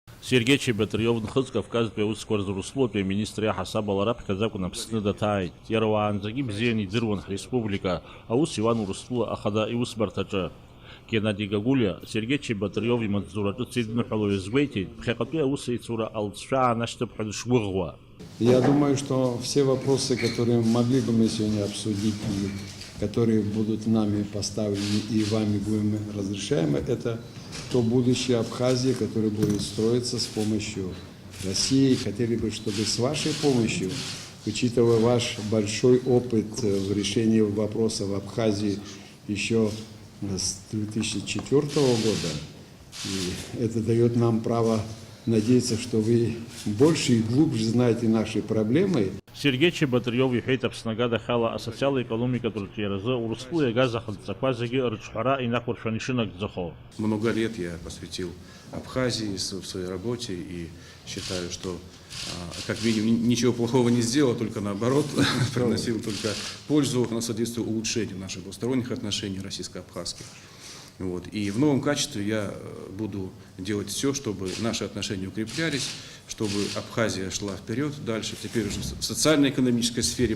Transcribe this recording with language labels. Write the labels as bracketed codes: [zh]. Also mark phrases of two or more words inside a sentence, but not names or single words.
[ab] Сергей Чеботарев нхыз Кавказтәи аусқәа рзурслотәи аминистр иаҳасаб ала раԥхьаӡа акәын Аԥсны даҭааит. Иара уаанӡагьы бзианы идыруан ҳреспублика аус иуан Урыстәыла ахада иусбарҭаҿы. Геннадий Гагулиа Сергей Чеботарев имаҵзураҿы дцидныҳәало иазгәеиҭеит, ԥхьаҟатәи аусеицура алҵшәа аанашьҭып ҳәа дышгәыӷуа. [ru] Я думаю, что все вопросы, которые могли бы мы сегодня обсудить, и которые будут нами поставлены и вами будем разрешаемы, это то будущее Абхазии, которое будет строиться с помощью России. Хотели бы, чтобы с вашей помощью, учитывая ваш большой опыт в решении вопроса в Абхазии еще с 2004 года, и это дает нам право надеяться, что вы больше и глубже знаете наши проблемы. [ab] Сергей Чеботарев иҳәеит Аԥсны Агадахьала асоциал-економикатә рҿиаразы Урыстәыла иагаз ахадҵақәа зегьы рыҿҳәара инақәыршәан ишынагӡахо. [ru] Много лет я посвятил Абхазии в своей работе и считаю, что как минимум ничего плохого не сделал, только наоборот, приносил только пользу, но содействовал улучшению наших двусторонних отношений российско-абхазских. Вот. И в новом качестве я буду делать все, чтобы наши отношения укреплялись, чтобы Абхазия шла вперед дальше, теперь уже в социально-экономической сфере.